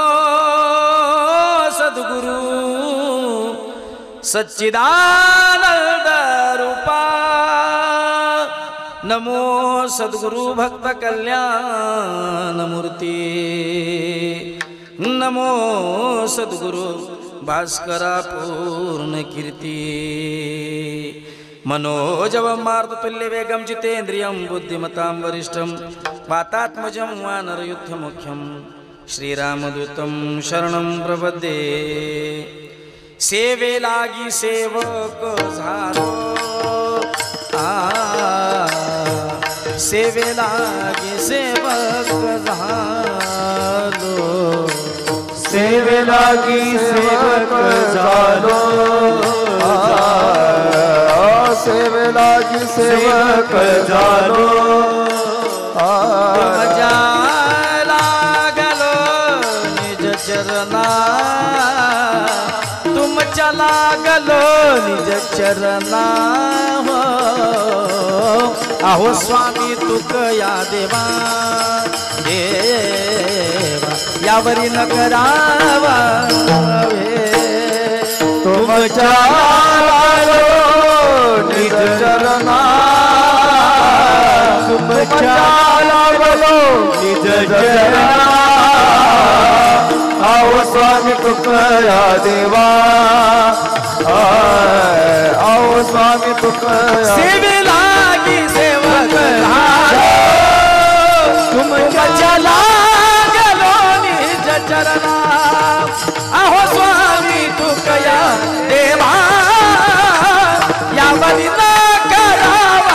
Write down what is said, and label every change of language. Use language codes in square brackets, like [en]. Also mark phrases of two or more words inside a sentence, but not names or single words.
[mr] सद्गुरु सच्चिदानंद रूपा नमो सद्गुरु भक्त कल्याण मूर्ती नमो सद्गुरु भास्करा पूर्ण कीर्ती [sa] मनोजवं मारुततुल्य वेगं जितेन्द्रियं बुद्धिमतां वरिष्ठं वातात्मजं वानरयुद्धमुख्यं श्रीरामदूतं शरणं प्रपद्ये. [mr] सेवे लागी सेवक झालो सेवे लागी सेवक झालो लागी सेवक झालो सेवे लागी सेवक झालो तुमच्या लागलो निज चरणा तुमच्या लागलो निज चरणा हो आहो स्वामी तुकया देवा देवा यावरी न करावा तुमच्या लागलो निज चरणा तुमच्या लागलो निज चरणा आओ स्वामी तुकया देवा आओ स्वामी तुकया सेवे लागी सेवक झालो तुमच्या लागलो निज चरणा आहो स्वामी तुकया देवा यावरी न करावा